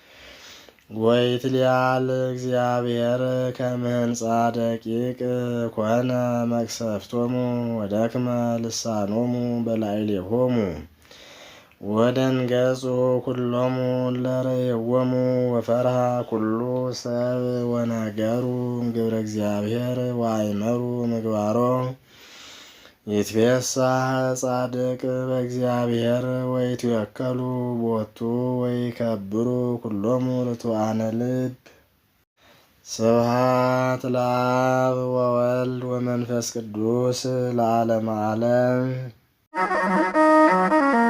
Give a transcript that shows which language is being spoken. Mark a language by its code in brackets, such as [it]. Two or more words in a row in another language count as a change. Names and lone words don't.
[gez] ወይትሊአል እግዚአብሔር ከመ ሕንፃ ደቂቅ ኮነ መቅሰፍቶሙ ወደክመ ልሳኖሙ በላዕሌሆሙ ወደንገጹ ኩሎሙ ለርእይዎሙ ወፈርሃ ኩሉ ሰብ ወነገሩ ግብረ እግዚአብሔር ወአእመሩ ምግባሮ። ይትፌሳህ ጻድቅ በእግዚአብሔር ወይትወከሉ ቦቱ ወይከብሩ ኩሎሙ ርቱዓነ ልብ። ስብሐት ለአብ ወወልድ ወመንፈስ ቅዱስ ለዓለመ ዓለም።